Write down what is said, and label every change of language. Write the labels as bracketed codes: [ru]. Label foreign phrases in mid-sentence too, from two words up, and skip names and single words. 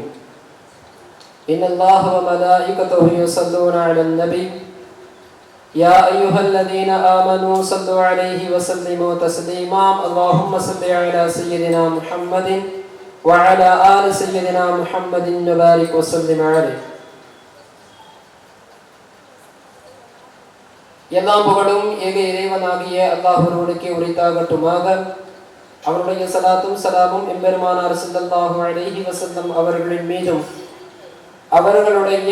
[ar] إن الله وملائكته يصلون على النبي يا أيها الذين آمنوا صلوا عليه وسلموا تسليما. اللهم صل على سيدنا محمد وعلى آل سيدنا محمد وبارك وسلم عليه. [ta] எல்லாம் புகழும் ஏக இறைவனாகிய அல்லாஹ் ஒருவனுக்கே உரித்தாகட்டுமாக. அவருடைய சலாத்தும் சலாமும் எம்பெருமானார் [ar] صلى الله عليه وسلم [ta] அவர்களின் மீதும் அவர்களுடைய